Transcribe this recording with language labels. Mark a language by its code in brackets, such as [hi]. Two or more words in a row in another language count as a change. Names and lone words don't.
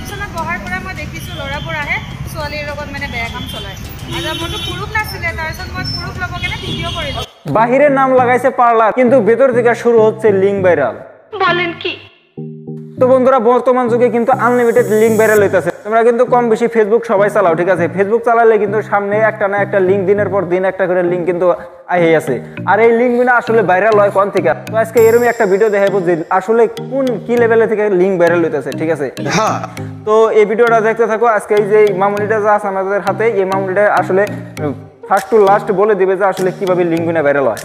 [as] বহাৰ পৰা মই দেখিছোঁ ল'ৰাবোৰ আহে ছোৱালীৰ লগত মানে বেয়া কাম চলায় আৰু মোৰতো পুৰুষ নাছিলে তাৰপিছত মই পুৰুষ ল'ব কেনে ভিডিঅ' কৰিলোঁ [bn] বাহিরের নাম লাগাইছে পার্লার কিন্তু ভেতর থেকে শুরু হচ্ছে [en] link viral [bn] বলেন কি তো বন্ধুরা বর্তমান যুগে কিন্তু [en] unlimited link viral [bn] হইতাছে তোমরা কিন্তু কম বেশি ফেসবুক সবাই চালাও ঠিক আছে ফেসবুক চালালে কিন্তু সামনে একটা না একটা লিঙ্ক দিনের পর দিন একটা করে লিঙ্ক কিন্তু আইয়ে আছে আর এই লিঙ্ক গুলো আসলে ভাইরাল হয় কোন থেকে তো আজকে এরকমই একটা ভিডিও দেখাবো যে আসলে কোন কি লেভেলে থেকে [en] link viral [bn] হইতাছে ঠিক আছে হ্যাঁ তো এই ভিডিওটা দেখতে থাকো আজকে এই যে মামুনিটা যা আছে আমাদের হাতে এই মামুনিটা আসলে [en] first to last [bn] বলে দিবে যে আসলে কিভাবে লিঙ্ক গুলো ভাইরাল হয়